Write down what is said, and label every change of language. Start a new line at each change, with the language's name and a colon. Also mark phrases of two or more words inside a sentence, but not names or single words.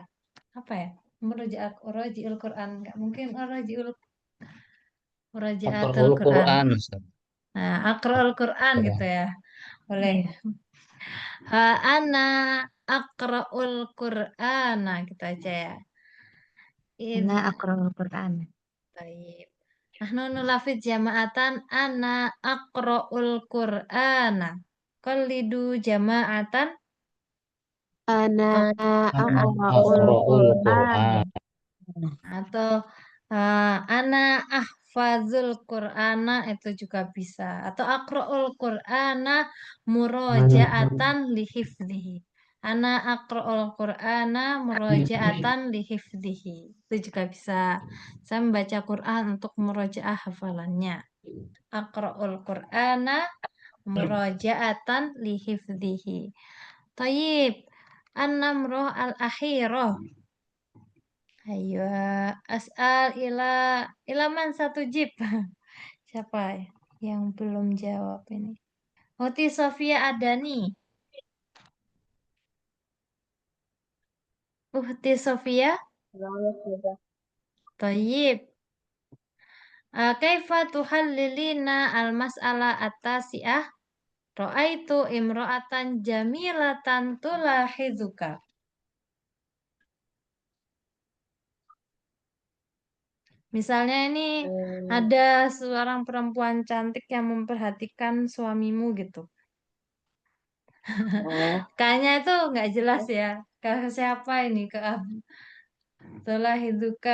Indonesian: Apa ya?
Arabic: أراجع القرآن.
Indonesian: Enggak mungkin Murajaatul
Arabic: Aqra'ul Quran.
Indonesian: Quran, Ustaz. Nah,
Arabic: أقرأ القرآن
Indonesian: gitu ya. Boleh.
Arabic: ها أنا أقرأ القرآن.
Indonesian: Nah, gitu aja ya.
Arabic: Ana Id. أقرأ القرآن. Taib. نحن نلفظ جماعة أنا أقرأ القرآن. قلدوا جماعة أنا أقرأ Aqra'ul Qur'an. Quran.
Indonesian: atau
Arabic: أنا أحفظ القرآن
Indonesian: itu juga bisa.
Arabic: Atau أقرأ القرآن مراجعة لحفظه. أنا أقرأ القرآن مراجعة لحفظه.
Indonesian: Itu juga bisa. Saya membaca Quran untuk murajaah hafalannya.
Arabic: أقرأ القرآن مراجعة لحفظه. طيب. النمرة الأخيرة. Ayo, as'al ilaman satu jib.
Indonesian: Siapa yang belum jawab ini? Hoti Sofia Adani. Uhti Sofia.
Arabic: Tayyib. كيف تحللين المسألة التاسعة? رأيت امرأة جميلة تلاحظك.
Indonesian: Misalnya ini ada seorang perempuan cantik yang memperhatikan suamimu gitu. Kayaknya itu nggak jelas ya. Ke siapa ini? Ke Tulahizuka.